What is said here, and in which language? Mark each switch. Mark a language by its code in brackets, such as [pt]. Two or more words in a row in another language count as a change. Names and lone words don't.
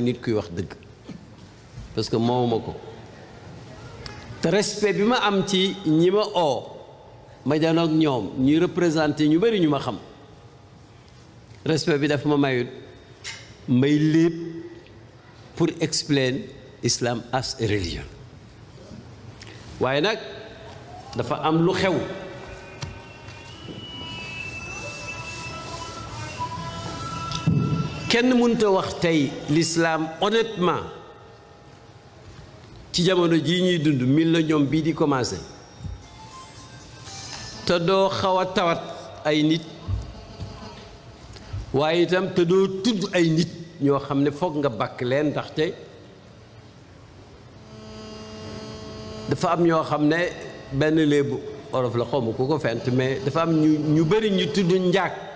[wo] nit kuy wax dëgg [fr] parce que [wo] moomuma ko te respect bi ma am ci ñi ma oo ma janoog ñoom ñuy représenté ñu bari ñu ma xam respect bi dafa ma mayut may lépp pour [en] explain Islam as a religion [wo] waaye nag dafa am lu xew kenn mënta wax tey [fr] l'islam honnêtement [wo] ci jamono jii ñuy dund millénium bii di commencé te doo xaw a tawat ay nit waaye itam te doo tudd ay nit ñoo xam ne foog nga bakk leen ndaxte dafa am ñoo xam ne benn léebu olof la xawma ku ko fent mais dafa am ñu bari ñu tudd njaag